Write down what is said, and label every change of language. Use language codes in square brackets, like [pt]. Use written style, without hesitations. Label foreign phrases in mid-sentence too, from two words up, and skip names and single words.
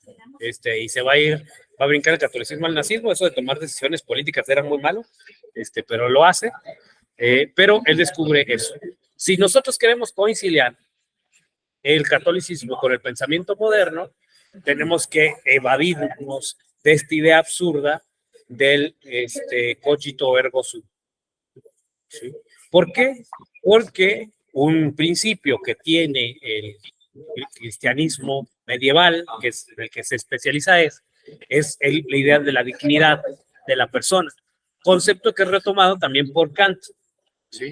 [es] Y se va a brincar el catolicismo al nazismo. Eso de tomar decisiones políticas era muy malo, pero lo hace. Pero él descubre eso. Si nosotros queremos conciliar el catolicismo con el pensamiento moderno, tenemos que evadirnos de esta idea absurda del [la] cogito ergo sum. [es] ¿Sí? ¿Por qué? Porque un principio que tiene el cristianismo medieval, que es el que se especializa, es la idea de la dignidad de la persona, concepto que es retomado también por Kant, ¿sí?